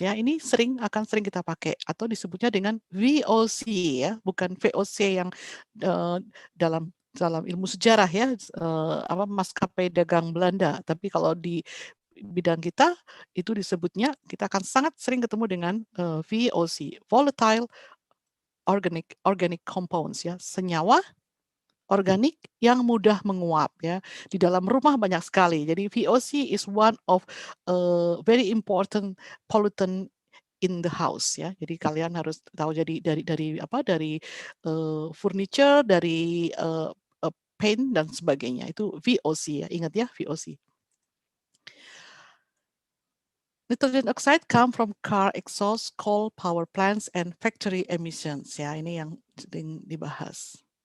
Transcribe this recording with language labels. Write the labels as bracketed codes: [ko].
[id] Ya, ini akan sering kita pakai atau disebutnya dengan VOC ya, bukan VOC yang dalam ilmu sejarah ya, maskapai dagang Belanda. Tapi kalau di bidang kita itu disebutnya, kita akan sangat sering ketemu dengan VOC, volatile organic compounds ya, senyawa organik yang mudah menguap ya. Di dalam rumah banyak sekali. [en] Jadi VOC is one of very important pollutant in the house ya. [id] Jadi kalian harus tahu, jadi dari furniture, dari paint dan sebagainya itu VOC ya. Ingat ya, VOC. [en] Nitrogen oxide come from car exhaust, coal power plants, and factory emissions. [id] Ya, ini yang sering dibahas.